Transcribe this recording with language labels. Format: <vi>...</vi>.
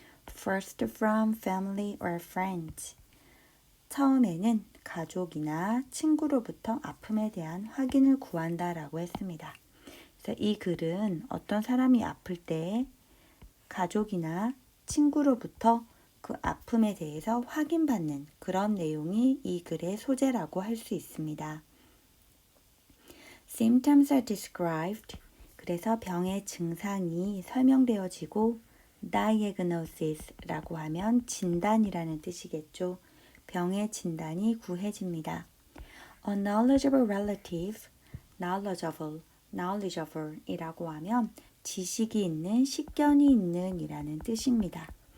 <en>First from family or friends,</en> <ko>처음에는 가족이나 친구로부터 아픔에 대한 확인을 구한다라고 했습니다. 그래서 이 글은 어떤 사람이 아플 때 가족이나 친구로부터 그 아픔에 대해서 확인받는 그런 내용이 이 글의 소재라고 할 수 있습니다.</ko> <en>Symptoms are described.</en> <ko>그래서 병의 증상이 설명되어지고 diagnosis라고 하면 진단이라는 뜻이겠죠. 병의 진단이 구해집니다.</ko> <en>A knowledgeable relative,</en> <ko>knowledgeable 이라고 하면 지식이 있는, 식견이 있는 이라는 뜻입니다.</ko>